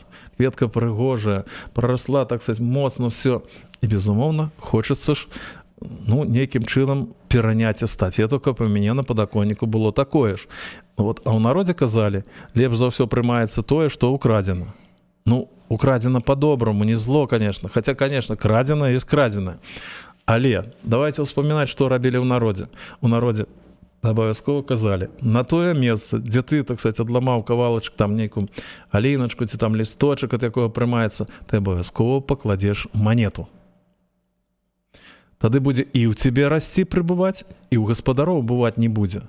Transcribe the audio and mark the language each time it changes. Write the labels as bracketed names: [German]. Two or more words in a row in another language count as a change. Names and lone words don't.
[Belarusian] Кветка прыгожая, прарасла, [Russian] так сказать, [Belarusian] моцна все. І, безумоўна, хочацца ж, ну, нейкім чынам пераняць эстафету, каб у мяне на падаконніку было такое ж. Вот, а ў народзе казалі, лепш за ўсё прымаецца тое, што украдзена. Ну, украдзена по-добраму, [Russian] не зло, конечно. Хотя, конечно, крадзена есть крадзена. [Belarusian] Але давайте успамінаць, што рабілі ў народзе. У народзе абавязкова казалі, на тое месца, дзе ты, [Russian] так сказать, [Belarusian] адламаў кавалачак, там нейкую алейначку, ці там лісточак, ад якога прымаецца, ты абавязкова пакладзеш манету. Тады будзе і ў цябе расці прыбываць, і ў гаспадароў бываць не будзе.